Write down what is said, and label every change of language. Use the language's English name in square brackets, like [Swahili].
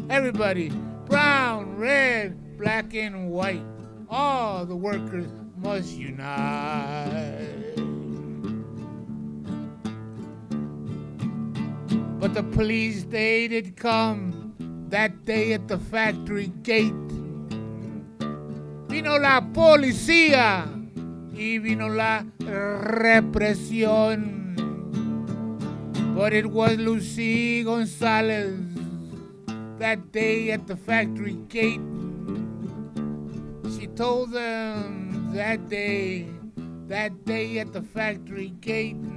[English] Everybody, brown, red, black, and white, all the workers must unite. But the police, they did come that day at the factory gate. [Spanish] Vino la policía y vino la represión. [English] But it was Lucy Gonzalez that day at the factory gate. She told them that day at the factory gate.